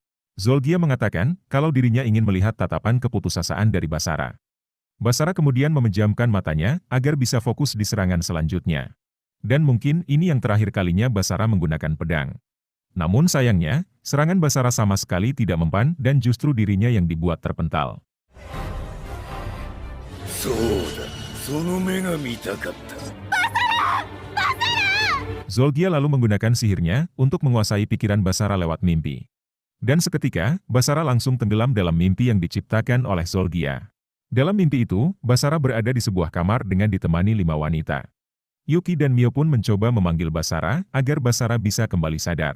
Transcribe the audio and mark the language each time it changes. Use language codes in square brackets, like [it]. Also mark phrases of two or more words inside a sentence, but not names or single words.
[id] Zolgia mengatakan kalau dirinya ingin melihat tatapan keputusasaan dari Basara. Basara kemudian memejamkan matanya agar bisa fokus di serangan selanjutnya. Dan mungkin ini yang terakhir kalinya Basara menggunakan pedang. Namun sayangnya, serangan Basara sama sekali tidak mempan dan justru dirinya yang dibuat terpental. [ja] そうだ、その目が見たかった。 [id] Zolgia lalu menggunakan sihirnya untuk menguasai pikiran Basara lewat mimpi. Dan seketika, Basara langsung tenggelam dalam mimpi yang diciptakan oleh Zolgia. Dalam mimpi itu, Basara berada di sebuah kamar dengan ditemani 5 wanita. Yuki dan Mio pun mencoba memanggil Basara agar Basara bisa kembali sadar.